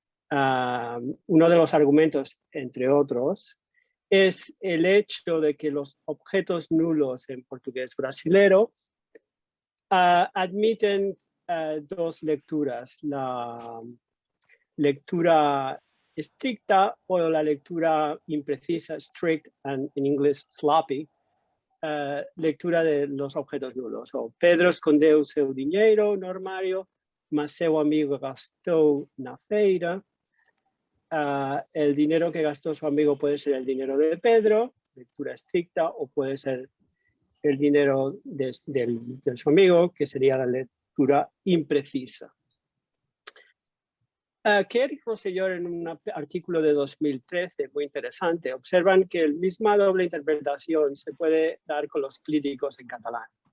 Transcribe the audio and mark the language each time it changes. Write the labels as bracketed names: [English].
[Spanish] Uno de los argumentos, entre otros, es el hecho de que los objetos nulos en portugués brasilero admiten dos lecturas, la lectura estricta o la lectura imprecisa, [English] strict, and in English sloppy, [Spanish] lectura de los objetos nulos. [Portuguese] O Pedro escondeu seu dinheiro no armário, mas seu amigo gastou na feira. [Spanish] El dinero que gastó su amigo puede ser el dinero de Pedro, lectura estricta, o puede ser el dinero de su amigo, que sería la lectura imprecisa. Kerr y Rosselló, en un artículo de 2013 muy interesante, observan que la misma doble interpretación se puede dar con los clíticos en catalán.